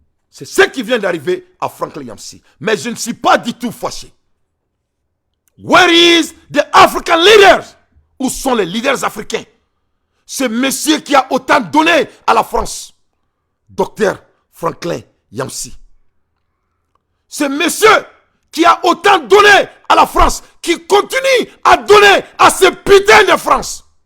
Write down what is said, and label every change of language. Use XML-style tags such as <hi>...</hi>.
<fr>C'est ce qui vient d'arriver à Franklin Yamsi. Mais je ne suis pas du tout fâché.</fr> <en>Where is the African leaders?</en> <fr>Où sont les leaders africains? Ce monsieur qui a autant donné à la France, Dr Franklin Yamsi. Ce monsieur qui a autant donné à la France, qui continue à donner à ce putain de France.</fr>